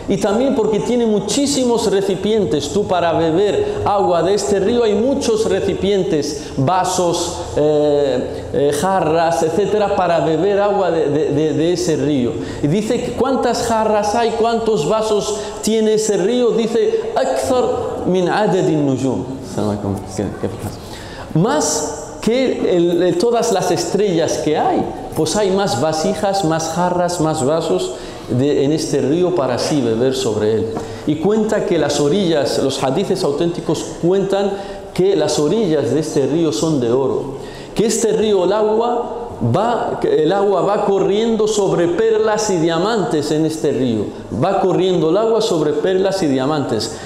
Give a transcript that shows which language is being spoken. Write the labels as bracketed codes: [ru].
[es] Y también porque tiene muchísimos recipientes. Tú para beber agua de este río hay muchos recipientes, vasos, jarras, etcétera, para beber agua de ese río. Y dice, ¿cuántas jarras hay? ¿Cuántos vasos tiene ese río? [ar] Dice, أكثر من عدد النجوم. [es] Más que todas las estrellas que hay, pues hay más vasijas, más jarras, más vasos en este río para así beber sobre él. Y cuenta que las orillas, los hadices auténticos cuentan que las orillas de este río son de oro, que este río, el agua va corriendo sobre perlas y diamantes en este río, va corriendo el agua sobre perlas y diamantes.